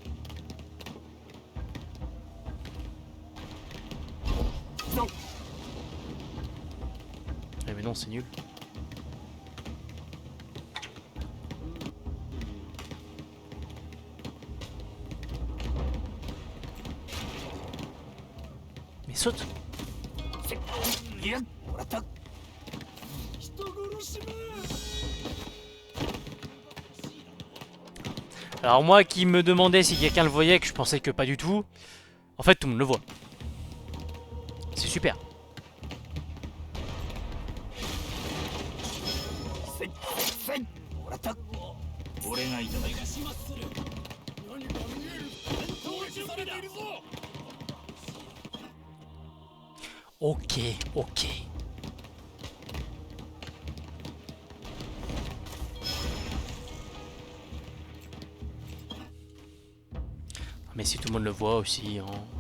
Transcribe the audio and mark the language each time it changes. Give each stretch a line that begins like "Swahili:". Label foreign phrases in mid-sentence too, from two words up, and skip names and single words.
French: Non. Eh mais non, c'est nul. Mais saute.
Japanese: いや、もらった。
French: Alors moi qui me demandais si quelqu'un le voyait, que je pensais que pas du tout. En fait, tout le monde le voit. C'est super.
Japanese: もらった。俺がいただく。
French: Ok, ok. Mais si tout le monde le voit aussi, hein.